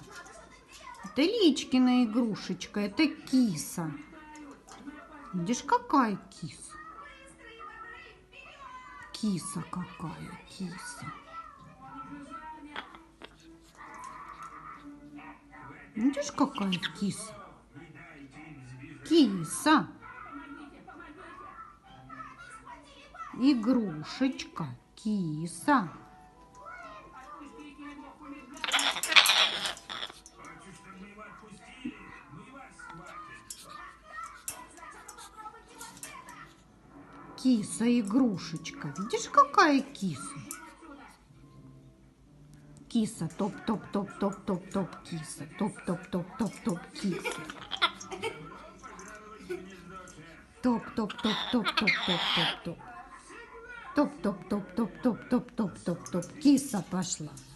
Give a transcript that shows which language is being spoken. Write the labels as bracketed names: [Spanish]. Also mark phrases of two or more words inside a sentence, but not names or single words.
[Russian] Это Личкина игрушечка, это киса. Видишь, какая киса? Киса какая, киса. Видишь, какая киса? Киса. Игрушечка, киса. Киса, игрушечка. Видишь, какая киса? Киса, топ-топ-топ-топ-топ-топ, киса. Топ-топ-топ-топ-топ, киса. Топ-топ-топ-топ-топ-топ-топ-топ. Топ-топ-топ-топ-топ-топ-топ-топ-топ. Киса пошла.